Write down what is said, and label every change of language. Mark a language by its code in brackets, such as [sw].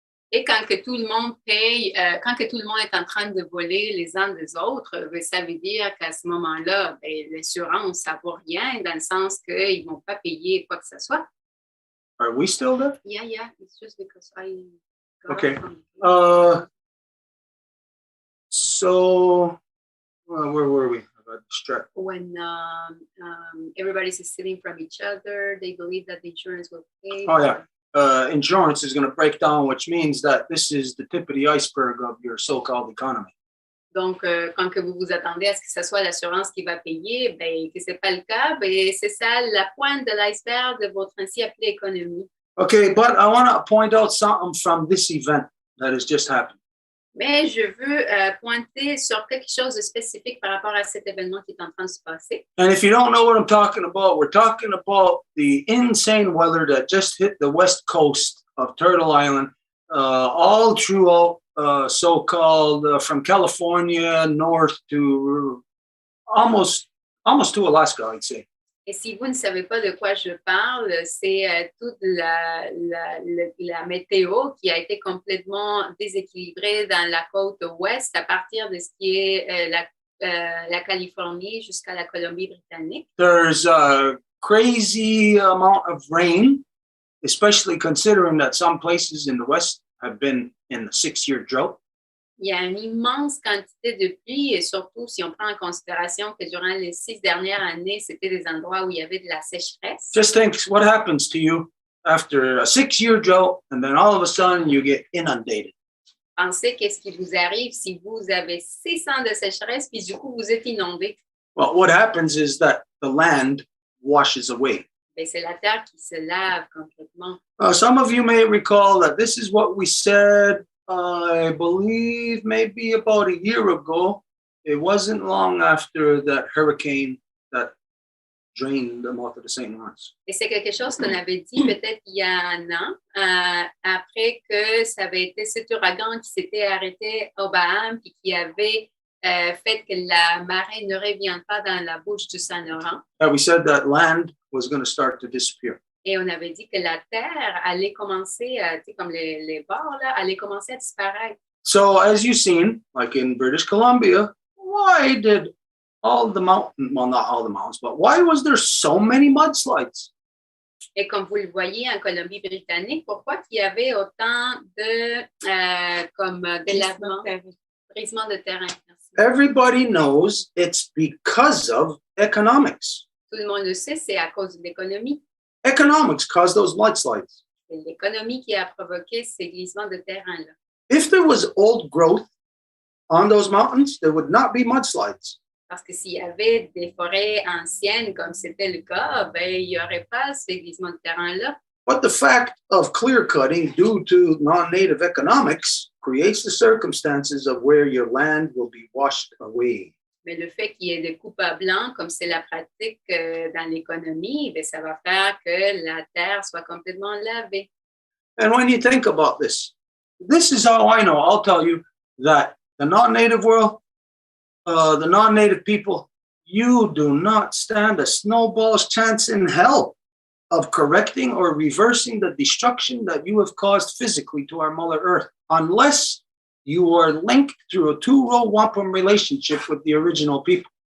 [fr] Et quand que tout le monde paye, quand que tout le monde est en train de voler les uns des autres, ça veut dire qu'à ce moment-là, l'assurance, ça ne vaut rien dans le sens qu'ils ne vont pas payer quoi que ce soit. [en] Are we still there? Yeah. It's just because I got Okay. So, where were we? I got distracted. When everybody's stealing from each other, they believe that the insurance will pay. Oh, yeah. Insurance is going to break down, which means that this is the tip of the iceberg of your so-called economy. [fr] Donc, quand que vous vous attendez à ce que ce soit l'assurance qui va payer, que ce n'est pas le cas, c'est ça la pointe de l'iceberg de votre ainsi appelée économie. [en] Okay, but I want to point out something from this event that has just happened. [fr] Mais je veux pointer sur quelque chose de spécifique par rapport à cet événement qui est en train de se passer. [en] And if you don't know what I'm talking about, we're talking about the insane weather that just hit the west coast of Turtle Island, all throughout so-called from California north to almost to Alaska, I'd say. [fr] Et si vous ne savez pas de quoi je parle, c'est toute la météo qui a été complètement déséquilibrée dans la côte ouest à partir de ce qui est la Californie jusqu'à la Colombie-Britannique. [en] There's a crazy amount of rain, especially considering that some places in the west have been in the 6-year drought. [fr] Il y a une immense quantité de pluie et surtout si on prend en considération que durant les 6 dernières années, c'était des endroits où il y avait de la sécheresse. [en] Just think what happens to you after a 6-year drought and then all of a sudden you get inundated. [fr] Pensez qu'est-ce qui vous arrive si vous avez 6 ans de sécheresse puis du coup vous êtes inondé. [en] Well, what happens is that the land washes away. [fr] Bien, c'est la terre qui se lave complètement. [en] Some of you may recall that this is what we said, I believe maybe about a year ago. It wasn't long after that hurricane that drained the mouth of the St. Lawrence. [fr] Et c'est quelque chose qu'on avait dit peut-être il y a un an, après que ça avait été cet ouragan qui s'était arrêté aux Bahamas et qui avait fait que la marée ne revienne pas dans la bouche du Saint-Laurent. [en] We said that land was going to start to disappear. [fr] Et on avait dit que la terre allait commencer, comme les bords, là, allait commencer à disparaître. [en] So as you've seen, like in British Columbia, why did all the mountains, well, not all the mountains, but why was there so many mudslides? [fr] Et comme vous le voyez en Colombie-Britannique, pourquoi il y avait autant de délavement, brisement de terrain? [en] Everybody knows it's because of economics. [fr] Tout le monde le sait, c'est à cause de l'économie. [en] Economics caused those mudslides. [fr] C'est l'économie qui a provoqué ces glissements de terrain-là. [en] If there was old growth on those mountains, there would not be mudslides. [fr] Parce que s'il y avait des forêts anciennes, comme c'était le cas, ben, il n'y aurait pas ces glissements de terrain-là. [en] But the fact of clear cutting due to non-native economics creates the circumstances of where your land will be washed away. [fr] Mais le fait qu'il y ait des coupes à blanc, comme c'est la pratique dans l'économie, ben, ça va faire que la terre soit complètement lavée. [en] And when you think about this is how I know. I'll tell you that the non-native world, the non-native people, you do not stand a snowball's chance in hell of correcting or reversing the destruction that you have caused physically to our Mother Earth, unless you are linked through a 2-row wampum relationship with the original people.